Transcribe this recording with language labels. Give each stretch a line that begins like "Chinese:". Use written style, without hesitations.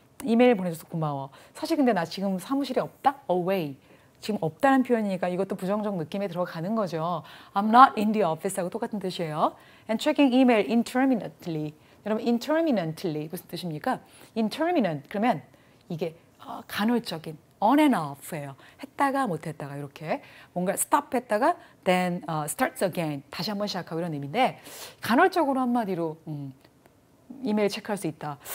Korean: 이메일 보내줘서 고마워. 사실 근데 나 지금 사무실에 없다?
English: Away.
Korean: 지금 없다는 표현이니까 이것도 부정적 느낌에 들어가는 거죠.
English: I'm not in the office
Korean: 하고 똑같은 뜻이에요.
English: And checking email intermittently.
Korean: 여러분, intermittently 무슨 뜻입니까? intermittent 그러면 이게 간헐적인
English: on and off
Korean: 예요. 했다가 못했다가 이렇게 뭔가 stop 했다가
English: then starts again
Korean: 다시 한번 시작하고 이런 의미인데 간헐적으로 한마디로 이메일 체크할 수 있다.